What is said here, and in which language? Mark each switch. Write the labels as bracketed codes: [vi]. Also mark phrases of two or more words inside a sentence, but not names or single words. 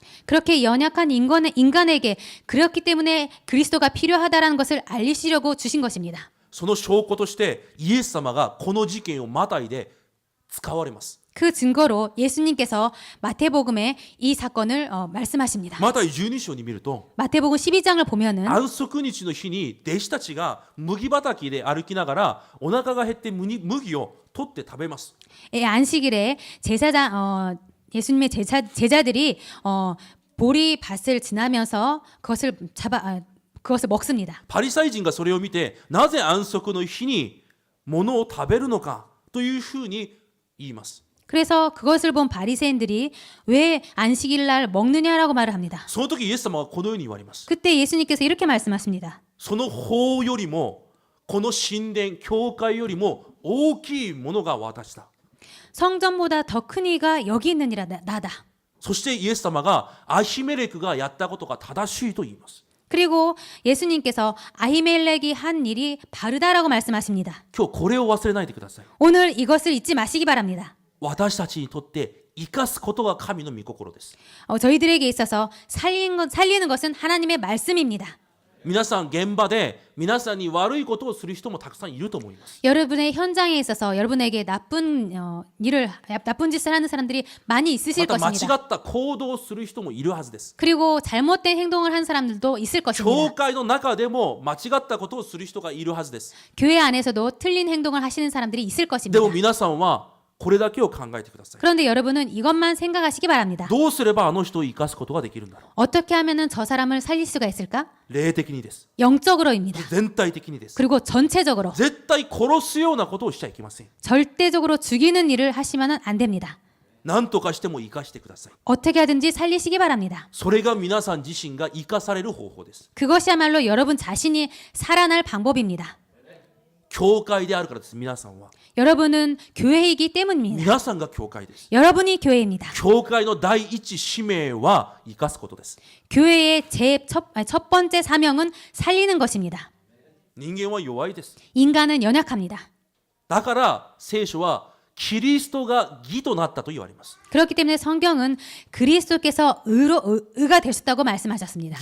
[ko] 그렇게 연약한 인간에게 그렇기 때문에 그리스도가 필요하다라는 것을 알리시려고 주신 것입니다. [ja] その証拠としてイエス様がこの事件をまたいで使われます。 [ko] 그 증거로 예수님께서 마태복음에 이 사건을 말씀하십니다. [ja] マタイ12章に見ると [ko] 마태복음 12장을 보면은 [ja] 安息日の日に弟子たちが麦畑で歩きながらお腹が減って麦を取って食べます。 [ko] 안식일에 예수님의 제자들이 보리밭을 지나면서 그것을 먹습니다. [ja] パリサイ人がそれを見てなぜ安息の日に物を食べるのかというふうに言います。 [ko] 그래서 그것을 본 바리새인들이 왜 안식일 날 먹느냐라고 말을 합니다. [ja] その時イエス様はこのように言われます。 [ko] 그때 예수님께서 이렇게 말씀하십니다. [ja] その法よりもこの神殿教会よりも大きいものが私だ。 [ko] 성전보다 더 큰 이가 여기 있느니라 나다. [ja] そしてイエス様がアヒメレクがやったことが正しいと言います。 [ko] 그리고 예수님께서 아히멜렉이 한 일이 바르다라고 말씀하십니다. [ja] 今日これを忘れないでください。 [ko] 오늘 이것을 잊지 마시기 바랍니다. [ja] 私たちにとって生かすことが神の御心です。 [ko] 저희들에게 있어서 살리는 것은 하나님의 말씀입니다. [ja] 皆さん現場で皆さんに悪いことをする人もたくさんいると思います。 [ko] 여러분의 현장에 있어서 여러분에게 나쁜 짓을 하는 사람들이 많이 있으실 [ja] また間違 [ko] 것입니다. [ja] った行動をする人もいるはずです。 [ko] 그리고 잘못된 행동을 한 사람들도 있을 [ja] 教 [ko] 것입니다. [ja] 会の中でも間違ったことをする人がいるはずです。 [ko] 교회 안에서도 틀린 행동을 하시는 사람들이 있을 [ja] で [ko] 것입니다. [ja] も皆さんはこれだけを考えてください。 [ko] 그런데 여러분은 이것만 생각하시기 바랍니다. [ja] どうすればあの人を生かすことができるんだろう。 [ko] 어떻게 하면은 저 사람을 살릴 수가 있을까? [ja] 霊的にです。 [ko] 영적으로입니다. [ja] 全体的にです。 [ko] 그리고 전체적으로 [ja] 絶対殺すようなことをしちゃいけません。 [ko] 절대적으로 죽이는 일을 하시면은 안 됩니다. [ja] 何とかしても生かしてください。 [ko] 어떻게 하든지 살리시기 바랍니다. [ja] それが皆さん自身が生かされる方法です。 [ko] 그것이야말로 여러분 자신이 살아날 방법입니다. [ja] 教会であるからです。皆さんは。 [ko] 여러분은 교회이기 때문입니다. [ja] 皆さんが教会です。 [ko] 여러분이 교회입니다. [ja] 教会の第一使命は生かすことです。 [ko] 교회의 첫 번째 사명은 살리는 것입니다. [ja] 人間は弱いです。 [ko] 인간은 연약합니다. [ja] だから聖書はキリストが義となったと言われます。 [ko] 그렇기 때문에 성경은 그리스도께서 의가 되셨다고 말씀하셨습니다.